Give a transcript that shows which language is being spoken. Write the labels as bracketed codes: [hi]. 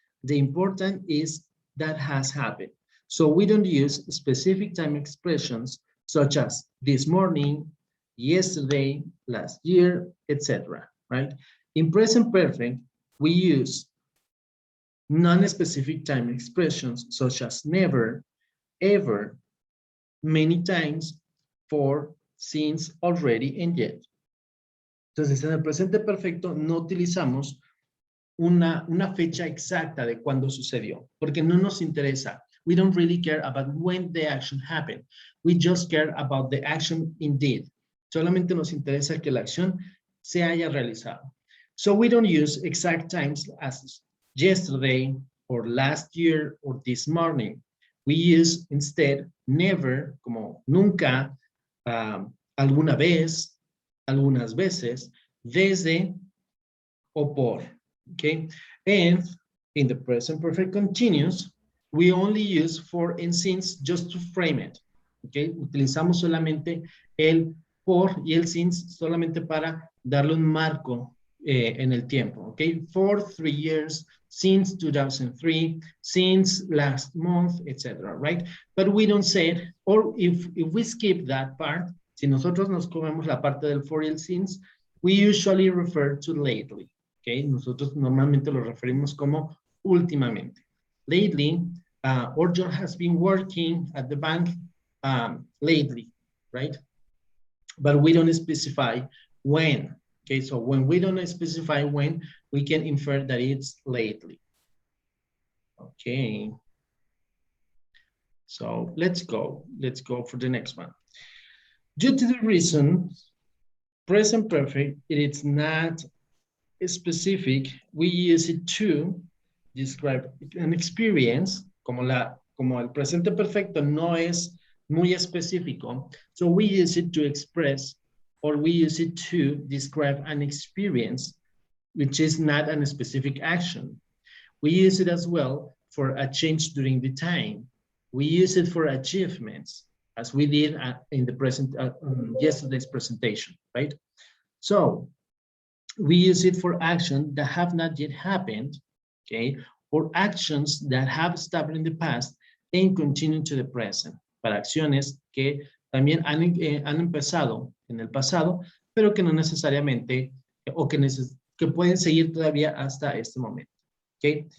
[en] The important is that has happened. So we don't use specific time expressions such as this morning, yesterday, last year, etc. Right? In present perfect, we use non-specific time expressions such as never, ever, many times, for, since, already, and yet. [es] Entonces, en el presente perfecto no utilizamos una fecha exacta de cuándo sucedió, porque no nos interesa. [en] We don't really care about when the action happened. We just care about the action indeed. [es] Solamente nos interesa que la acción se haya realizado. [en] So we don't use exact times as yesterday or last year or this morning. We use instead never, [es] como nunca, alguna vez, algunas veces, desde o por, okay? [en] And in the present perfect continuous, we only use for and since just to frame it, okay? [es] Utilizamos solamente el por y el since solamente para darle un marco en el tiempo, okay? [en] For 3 years, since 2003, since last month, etc., right? But we don't say it, or if we skip that part, [es] si nosotros nos comemos la parte del for y el since, [en] we usually refer to lately, okay? [es] Nosotros normalmente lo referimos como últimamente. [en] Lately, Orjo has been working at the bank lately, right? But we don't specify when. Okay, so when we don't specify when, we can infer that it's lately. Okay. So let's go for the next one. Due to the reason present perfect, it's not specific, we use it to describe an experience, [es] como el presente perfecto no es muy específico, [en] so we use it to express, or we use it to describe an experience which is not a specific action. We use it as well for a change during the time. We use it for achievements, as we did in the yesterday's presentation, right? So we use it for actions that have not yet happened, okay, or actions that have started in the past and continue to the present, [es] para acciones que también han empezado en el pasado, pero que no necesariamente, o que pueden seguir todavía hasta este momento, [en] okay?